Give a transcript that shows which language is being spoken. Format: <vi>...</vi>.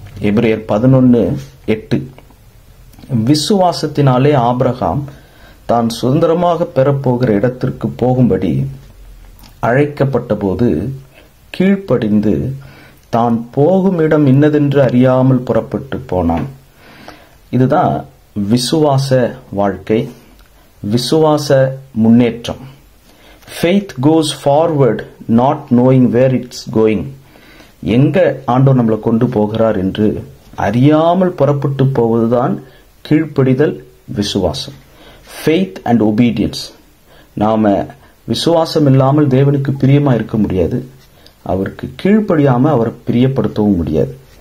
<ta>எபிரேயர் 11:8, விசுவாசத்தினாலே ஆபிரகாம் தான் சுதந்திரமாக பெறப்போகிற இடத்திற்கு போகும்படி அழைக்கப்பட்ட போது கீழ்ப்படிந்து தான் போகும் இடம் இன்னதென்று அறியாமல் புறப்பட்டு போனான். இதுதான் விசுவாச வாழ்க்கை, விசுவாச முன்னேற்றம்.</ta> <en>Faith goes forward not knowing where it's going.</en> <ta>எங்க ஆண்டவர் நம்மளை கொண்டு போகிறார் என்று அறியாமல் புறப்பட்டு போவதுதான் கீழ்ப்படிதல், விசுவாசம். Faith and obedience. நாம விசுவாசம் இல்லாமல் தேவனுக்கு பிரியமா இருக்க முடியாது, அவருக்கு கீழ்ப்படியாம அவரை பிரியப்படுத்தவும் முடியாது.</ta>